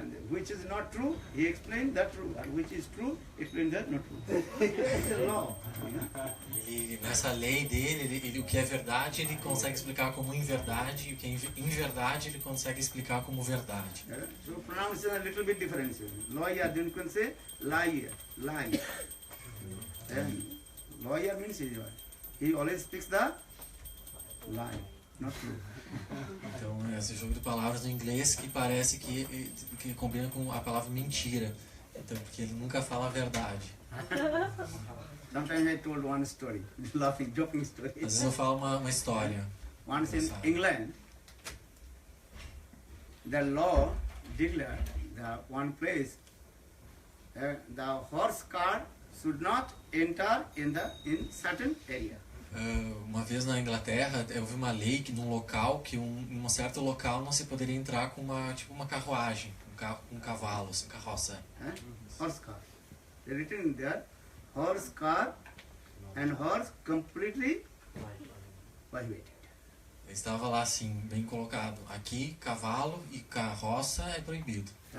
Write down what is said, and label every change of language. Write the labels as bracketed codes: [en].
[en] Which is not true, he explains the truth. Which is true, explains that not true. It's a law. [pt] Ele, nessa lei dele, o que é verdade, ele consegue explicar como inverdade, e o que é inverdade, ele consegue explicar como verdade. [en] So pronunciation a little bit different. Lawyer, then you can say liar, lie. Lawyer means he always speaks the lie, not true. [pt] Então, esse jogo de palavras no inglês que parece que combina com a palavra mentira. Então, porque ele nunca fala a verdade. [en] Sometimes I told one story, laughing, joking story. [pt] Às vezes eu falo uma história. [en] Once in England, the law declared that one place, the horse car should not enter in certain area. [pt] Uma vez na Inglaterra, eu vi uma lei que num local, que em um certo local não se poderia entrar com uma carruagem, um cavalo, assim, carroça. [en] Horse car. They written there, horse car and horse completely prohibited. [pt] Estava lá assim, bem colocado. Aqui, cavalo e carroça é proibido.